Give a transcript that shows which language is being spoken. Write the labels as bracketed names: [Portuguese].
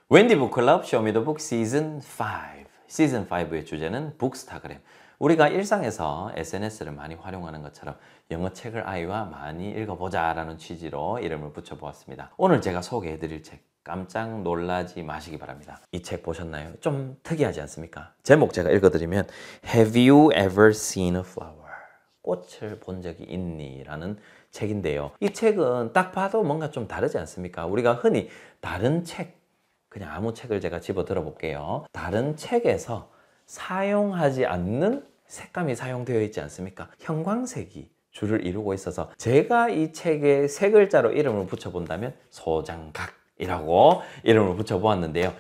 [Korean] 웬디 북클럽 쇼미더북 시즌 5. 시즌 5의 주제는 북스타그램. 우리가 일상에서 SNS를 많이 활용하는 것처럼 영어 책을 아이와 많이 읽어보자 라는 취지로 이름을 붙여보았습니다. 오늘 제가 소개해드릴 책 깜짝 놀라지 마시기 바랍니다. 이 책 보셨나요? 좀 특이하지 않습니까? 제목 제가 읽어드리면 [English] Have you ever seen a flower? [Korean] 꽃을 본 적이 있니? 라는 책인데요. 이 책은 딱 봐도 뭔가 좀 다르지 않습니까? 우리가 흔히 다른 책, 그냥 아무 책을 제가 집어 들어볼게요. 다른 책에서 사용하지 않는 색감이 사용되어 있지 않습니까? 형광색이 주를 이루고 있어서 제가 이 책에 세 글자로 이름을 붙여본다면 소장각이라고 이름을 붙여보았는데요.